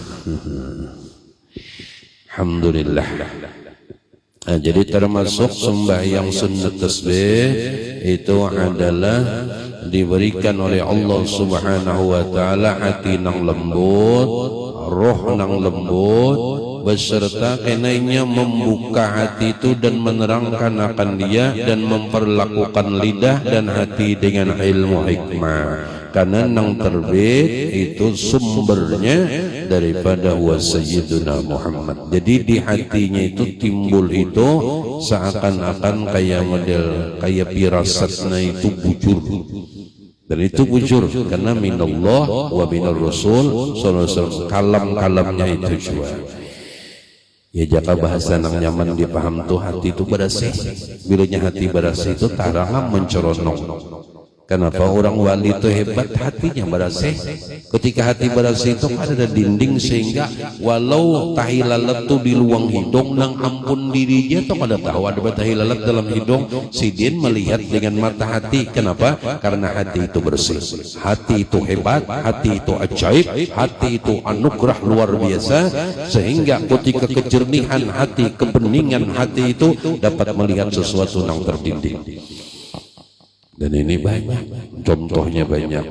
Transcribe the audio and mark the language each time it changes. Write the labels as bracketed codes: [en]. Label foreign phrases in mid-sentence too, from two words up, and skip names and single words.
[id] Alhamdulillah. Nah, jadi termasuk sembahyang sunnah tasbih itu adalah diberikan oleh Allah [ar] سبحانه وتعالى [id] hati nang lembut, roh nang lembut beserta kenainya membuka hati itu dan menerangkan akan dia dan memperlakukan lidah dan hati dengan ilmu hikmah. Karena nang terbit itu sumbernya daripada [ar] وسيدنا [id] Muhammad. [bjn] Jadi di hatinya itu timbul itu seakan-akan kayak model kayak pirasatnya itu bujur. Dan itu bujur karena [ar] من الله ومن الرسول صلى الله عليه وسلم [bjn] kalam-kalamnya itu juga. Ya jaka bahasa nang nyaman dipaham tuh hati itu bersih. Bilanya hati bersih itu tarang menceronok. [id] Kenapa orang wali itu hebat hatinya bersih? [bjn] Ketika hati bersih itu ada dinding sehingga walau tahi lalat itu di luang hidung nang ampun dirinya itu kada tahu ada tahi lalat dalam hidung sidin melihat dengan mata hati. [id] Kenapa? Karena hati itu bersih. Hati itu hebat, hati itu ajaib, hati itu anugerah luar biasa sehingga ketika kejernihan hati, kebeningan hati itu dapat melihat sesuatu yang terdinding. Dan ini banyak, contohnya banyak.